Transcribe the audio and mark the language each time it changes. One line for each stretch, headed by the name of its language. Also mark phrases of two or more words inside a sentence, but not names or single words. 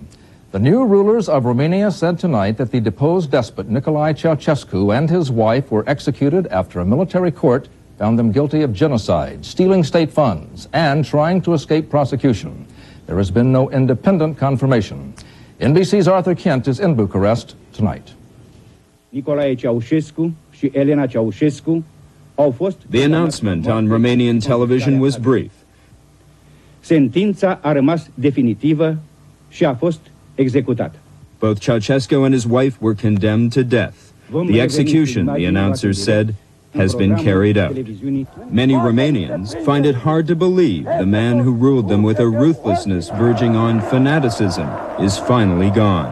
English: The new rulers of Romania said tonight that the deposed despot Nicolae Ceausescu and his wife were executed after a military court found them guilty of genocide, stealing state funds, and trying to escape prosecution. There has been no independent confirmation. NBC's Arthur Kent is in Bucharest tonight.
Romanian: Nicolae Ceausescu și Elena Ceausescu au fost...
English: The announcement on Romanian television was brief.
Romanian: Sentința a rămas definitivă și a fost executată.
English: Both Ceausescu and his wife were condemned to death. The execution, the announcers said, has been carried out. Many Romanians find it hard to believe the man who ruled them with a ruthlessness verging on fanaticism is finally gone.